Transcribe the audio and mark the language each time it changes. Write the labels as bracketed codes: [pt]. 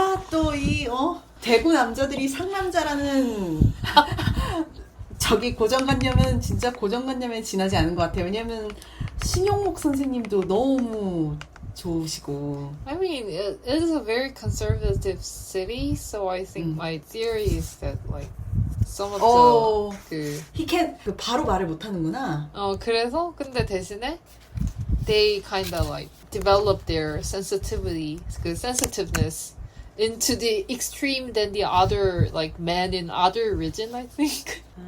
[ko] 또 대구 남자들이 상남자라는 저기 고정관념은 진짜 고정관념에 지나지 않은 것 같아요. 왜냐면 신용목 선생님도 너무 좋으시고. [en] I mean, it is a very conservative city, so I think my theory is that some of the he can [ko] 바로 말을 못하는구나. 그래서 근데 대신에 [en] they kind of develop their sensitiveness into the extreme than the other men in other region, I think.